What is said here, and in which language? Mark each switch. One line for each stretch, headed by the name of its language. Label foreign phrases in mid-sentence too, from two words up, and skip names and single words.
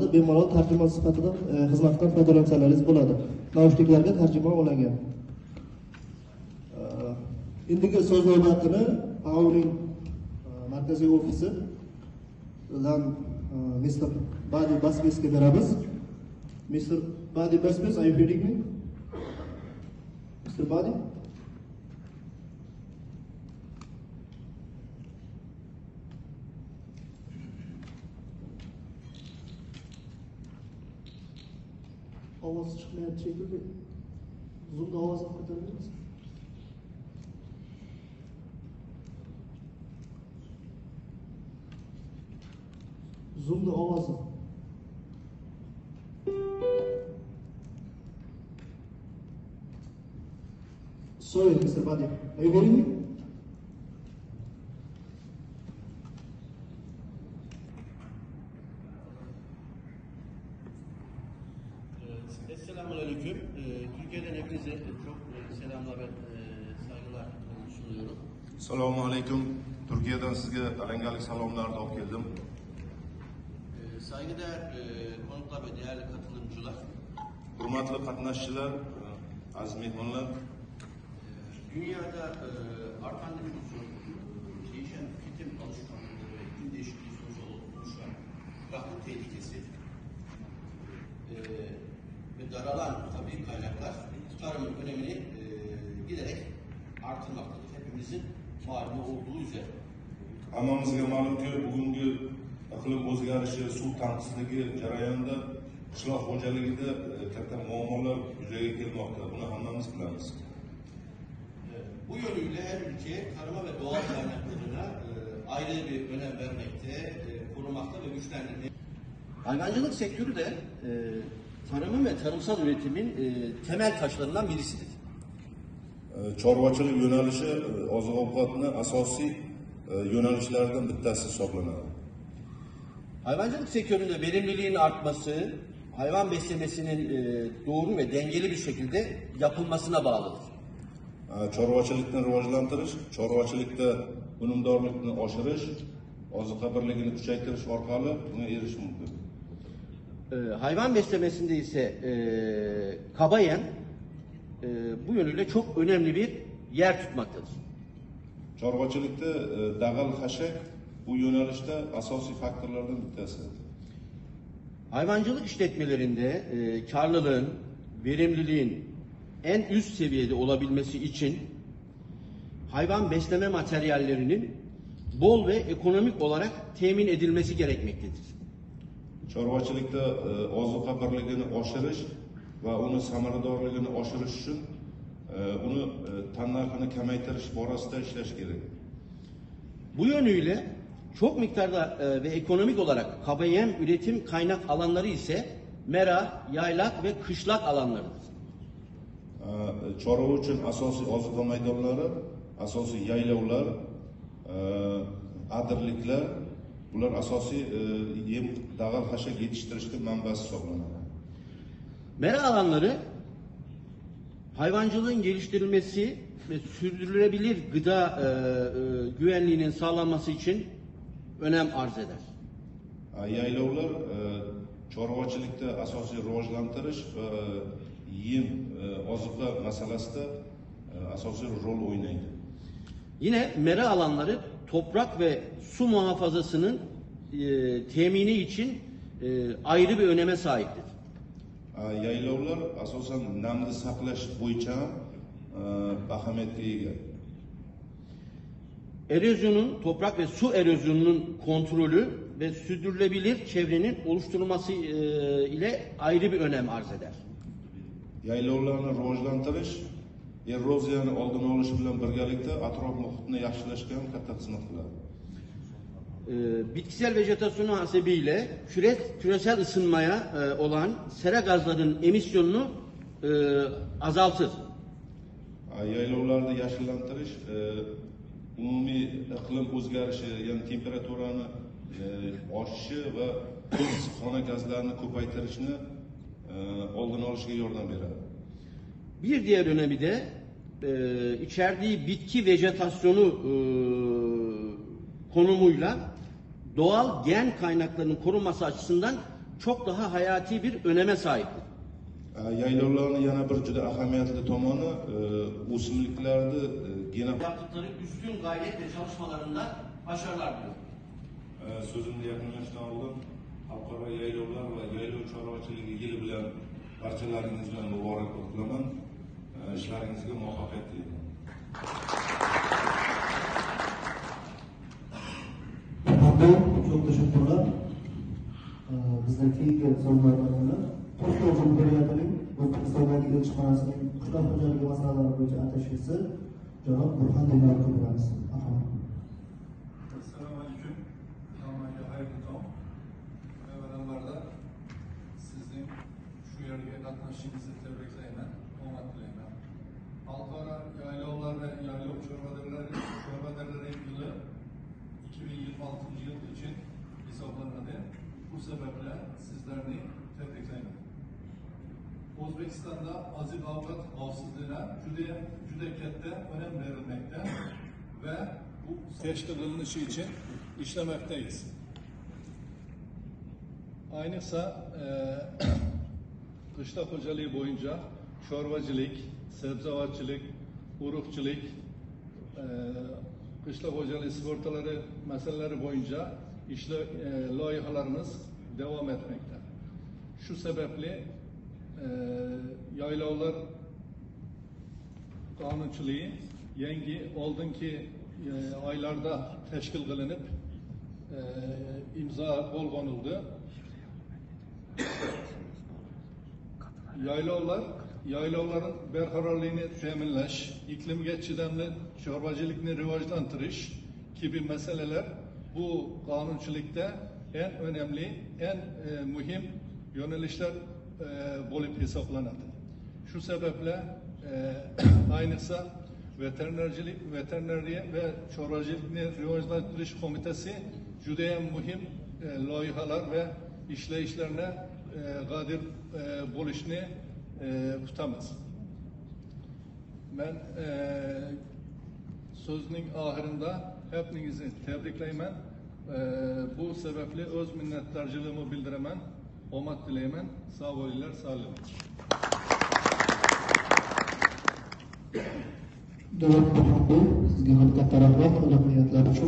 Uzbek: Bemalol tarjima sifatida xizmatdan foydalansalaringiz bo'ladi. Naushniklarga tarjima olingan. Endigi so'z navbatini AO'ning markaziy ofisi dan Mr. Badi Basbesga beramiz. Mr.
English: Badi Basbes, are you hearing me? Mr. Badi?
Uzbek: Ovoz chiqmayapti shekilli. Zoomda ovozini ko'taramiz. Zoomda ovozi.
English: Sorry, Mr. Badi. Are you hearing me?
Turkish: Selamünaleyküm. Türkiye'den hepinize çok selamlar ve saygılar sunuyorum. Selamünaleyküm.
Uzbek: Türkiye'den sizge alengalik salomlar da geldim.
Turkish: Saygıdeğer konuklar ve değerli katılımcılar.
Uzbek: Hurmatli qatnashchilar, aziz mehmonlar.
Turkish: Dünyada artan nüfusun, değişen tüketim alışkanlıkları ve iklim değişikliği sonucu oluşan kuraklık tehlikesi ve daralan tabii kaynaklar tarımın önemini giderek artırmaktadır. Hepimizin malumu olduğu üzere.
Uzbek: Hammamizga ma'lumki, bugungi iqlim o'zgarishi, suv tanqisligi jarayonida qishloq xo'jaligida katta muammolar yuzaga kelmoqda. Buni hammamiz bilamiz.
Turkish: Bu yönüyle her ülke tarıma ve doğal kaynaklarına ayrı bir önem vermekte, korumakta ve güçlendirmekte. Hayvancılık sektörü de tarımın ve tarımsal üretimin temel taşlarından birisidir.
Uzbek: Chorvachilik yo'nalishi oziq-ovqatni asosiy yo'nalishlaridan bittasi hisoblanadi.
Turkish: Hayvancılık sektöründe verimliliğin artması, hayvan beslemesinin doğru ve dengeli bir şekilde yapılmasına bağlıdır.
Uzbek: Chorvachilikni rivojlantirish, chorvachilikda unumdorlikni oshirish, oziqa birligini kuchaytirish orqali bunga erishish mumkin.
Turkish: Hayvan beslemesinde ise kaba yem bu yönüyle çok önemli bir yer tutmaktadır.
Uzbek: Chorvachilikda dag'al xashak bu yo'nalishda asosiy faktorlardan bittasi.
Turkish: Hayvancılık işletmelerinde karlılığın, verimliliğin en üst seviyede olabilmesi için hayvan besleme materyallerinin bol ve ekonomik olarak temin edilmesi gerekmektedir.
Uzbek: Chorvachilikda oziqa birligini oshirish va uni samaradorligini oshirish uchun uni tannarxini kamaytirish borasida ishlash kerak.
Turkish: Bu yönüyle çok miktarda ve ekonomik olarak kaba yem üretim kaynak alanları ise mera, yaylak ve kışlak alanlarıdır.
Uzbek: Chorva uchun asosiy oziqa maydonlari, asosiy yaylovlar, adirliklar, bular asosiy yem dag'al xashak yetishtirishga manbasi hisoblanadi.
Turkish: Mera alanları hayvancılığın geliştirilmesi ve sürdürülebilir gıda güvenliğinin sağlanması için önem arz eder.
Uzbek: Yaylovlar chorvachilikda asosiy rivojlantirish va yem oziqa masalasida asosiy rol o'ynaydi.
Turkish: Yine mera alanları toprak ve su muhafazasının temini için ayrı bir öneme sahiptir.
Uzbek: Yaylovlar asosan namni saqlash bo'yicha ahamiyatga ega.
Turkish: Erozyonun, toprak ve su erozyonunun kontrolü ve sürdürülebilir çevrenin oluşturulması ile ayrı bir önem arz eder.
Uzbek: Yaylovlarni rivojlantirish eroziyani oldini olish bilan birgalikda atrof muhitni yaxshilashga ham katta xizmat qiladi.
Turkish: Bitkisel vejetasyonu hasebiyle küresel ısınmaya olan sera gazlarının emisyonunu azaltır.
Uzbek: Yaylovlarni yashillantirish umumiy iqlim o'zgarishi, ya'ni temperaturani oshishi va issiqxona gazlarini ko'paytirishni oldini olishga yordam beradi.
Turkish: Bir diğer önemi de içerdiği bitki vejetasyonu konumuyla doğal gen kaynaklarının korunması açısından çok daha hayati bir öneme sahiptir.
Uzbek: Yaylovlarning yana bir juda ahamiyatli tomoni o'simliklarni
Turkish: Yaptıkları üstün gayret ve çalışmalarında başarılar diliyorum.
Uzbek: So'zimni yakunlashdan oldin xalqaro yaylovlar va yaylov chorvachiligi yili bilan barchalaringiz bilan muborakbod qilaman. İşlaringizga muvaffaqiyat tilayman.
Turkish: Çok teşekkürler.
Uzbek: Bizdeki sorularına Türkiye Cumhuriyeti'nin O'zbekistondagi elchixonasining qishloq xo'jaligi masalalari bo'yicha ateşisi Janob Burhan Demirokov bilamiz. Assalomu alaykum. Hammaga xayrli tong. Avvalambor sizning shu yerga qatnashishingizni tabriklayman, omad tilayman. Xalqaro yaylovlar va yaylov chorvadarlari yili 2026 yil için hisoblanadi.
Turkish: Bu sebeple
Uzbek: sizlerni tabriklayman. O'zbekistonda oziq-ovqat xavfsizligiga juda katta
Turkish: önem verilmekte ve bu teşkil
Uzbek: qilinishi
Turkish: için işlemekteyiz.
Uzbek: Ayniqsa qishloq xo'jaligi boyunca chorvachilik, sebzavotchilik, urug'chilik, qishloq xo'jaligi sigortalari masalalari
Turkish: boyunca loyihalarımız devam etmekte. Şu sebeple
Uzbek: yaylovlar qonunchiligi yangi oldingi aylarda tashkil qilinib imzo qo'llanildi. Yaylovlar yaylovların barqarorligini ta'minlash, iklimga chidamli chorvachilikni rivojlantirish kabi masalalar bu qonunchilikda
Turkish: en önemli,
Uzbek: en muhim yo'nalishlar bo'lib hisoblanadi. Shu sababla ayniqsa veterinariya ve chorvachilikni rivojlantirish qo'mitasi juda ham muhim loyihalar ve ishlayishlarni qodir bo'lishni kutamiz.
Turkish: Ben sözünün ahirinde hepinizi tebriklayman. Bu sebeple öz minnettarcılığımı bildiremen, omad dileymen. Sağ olunlar, sağ olun.
Uzbek: Davlat Rahmanboy, sizga ham katta rahmat iliq niyatlar uchun.